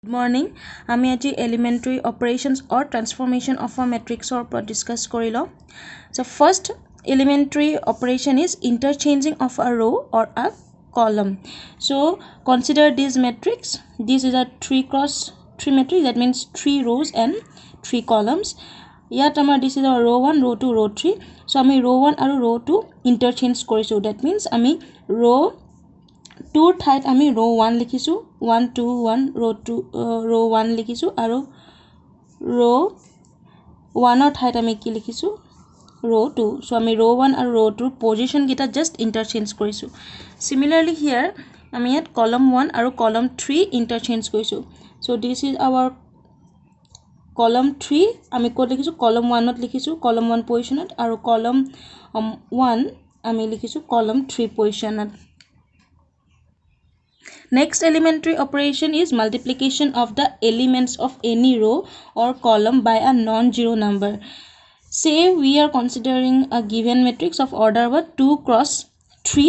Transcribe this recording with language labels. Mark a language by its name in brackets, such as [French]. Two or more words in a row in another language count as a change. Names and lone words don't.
[English] Good morning. [Assamese] আমি আজি [English] elementary operations or transformation of a matrix or discuss korilo. So first elementary operation is interchanging of a row or a column. So consider this matrix. This is a 3x3 matrix, that means 3 rows and 3 columns. Yet this is our row 1, row 2, row 3. So ami row 1 and row 2 interchange korisu. That means ami row 2 [Assamese] ঠাইত আমি [English] row 1 [Assamese] লিখিছো 1 2 1 [English] row 1 [Assamese] লিখিছো আৰু [English] row 1 [Assamese] ৰ ঠাইত আমি কি লিখিছো [English] row 2 so আমি row 1 আৰু row 2 পজিশন গিটা just interchange কৰিছো similarly here [Assamese] আমি ইয়াত [English] column 1 আৰু column 3 interchange কৰিছো so this is our column 3 [Assamese] আমি কোড লিখিছো [English] column 1 ত লিখিছো column 1 পজিশনত আৰু column 1 [Assamese] আমি লিখিছো [English] column 3 পজিশনত Next elementary operation is multiplication of the elements of any row or column by a non-zero number. Say we are considering a given matrix of order 2 cross 3.